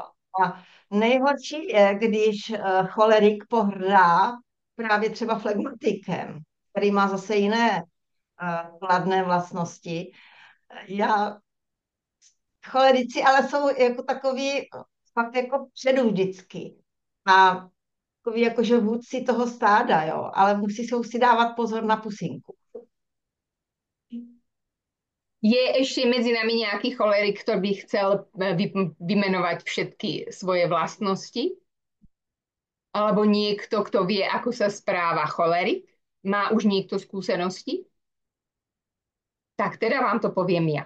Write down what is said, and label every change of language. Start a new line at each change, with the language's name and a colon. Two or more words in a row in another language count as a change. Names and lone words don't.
Czech: A nejhorší je, když cholerik pohrdá právě třeba flegmatikem, který má zase jiné kladné vlastnosti. Já cholerici ale jsou jako takový fakt jako předu vždycky. A takový jakože vůdci toho stáda, jo. Ale musí si dávat pozor na pusinku.
Slovak: Je ešte medzi nami nejaký cholerik, ktorý by chcel vymenovať všetky svoje vlastnosti? Alebo niekto, kto vie, ako sa správa cholerik? Má už niekto skúsenosti? Tak teda vám to poviem ja.